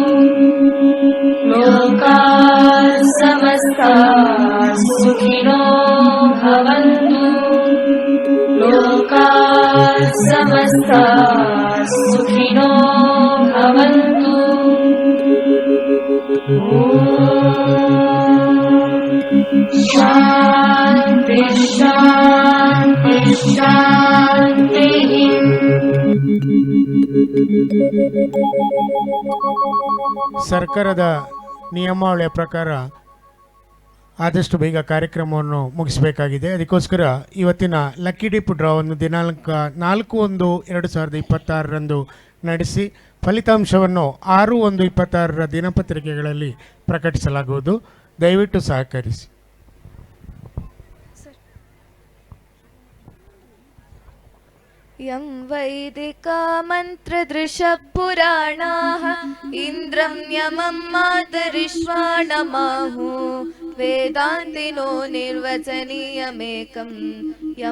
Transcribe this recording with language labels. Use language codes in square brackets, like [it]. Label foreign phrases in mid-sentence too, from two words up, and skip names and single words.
[sa] लोका समस्ता सुखिनो भवन्तु लोका समस्ता सुखिनो भवन्तु शांति शांति शांति [kn] ಸರ್ಕಾರದ ನಿಯಮಾವಳಿಯ ಪ್ರಕಾರ ಆದಷ್ಟು ಬೇಗ ಕಾರ್ಯಕ್ರಮವನ್ನು ಮುಗಿಸಬೇಕಾಗಿದೆ. ಅದಕ್ಕೋಸ್ಕರ ಇವತ್ತಿನ [en] lucky dip [kn] ಡ್ರಾವನ್ನು ದಿನಾಂಕ 4/1/2026 ನಡೆಸಿ ಫಲಿತಾಂಶವನ್ನು 6/1/26 ದಿನಪತ್ರಿಕೆಗಳಲ್ಲಿ ಪ್ರಕಟಿಸಲಾಗುವುದು. ದಯವಿಟ್ಟು ಸಹಕರಿಸಿ. [sa] यं वैदिका मन्त्रदृशपुराणाः इन्द्रं यमं मातरिश्वाणमाहु वेदान्तिनो निर्वचनीयमेकं यं